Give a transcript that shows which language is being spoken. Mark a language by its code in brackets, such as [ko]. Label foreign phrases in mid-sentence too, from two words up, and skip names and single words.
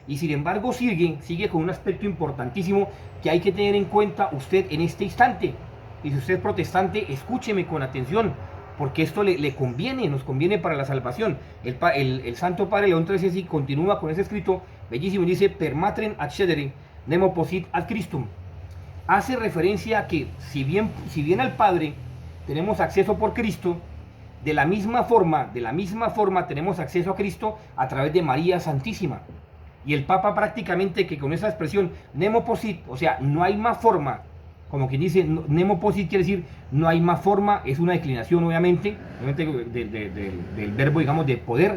[es] Y sin embargo sigue con un aspecto importantísimo que hay que tener en cuenta usted en este instante. Y si usted es protestante, escúcheme con atención, porque esto le conviene, nos conviene para la salvación. El Santo Padre León XIII continúa con ese escrito bellísimo y dice: [la] per matrem accedere nemo posit ad Christum. [es] Hace referencia a que si bien al Padre tenemos acceso por Cristo, de la misma forma tenemos acceso a Cristo a través de María Santísima. Y el Papa prácticamente que con esa expresión [la] nemo posit, [es] o sea, no hay más forma, como quien dice, [la] nemo posit [es] quiere decir no hay más forma, es una declinación obviamente del verbo, digamos, de poder.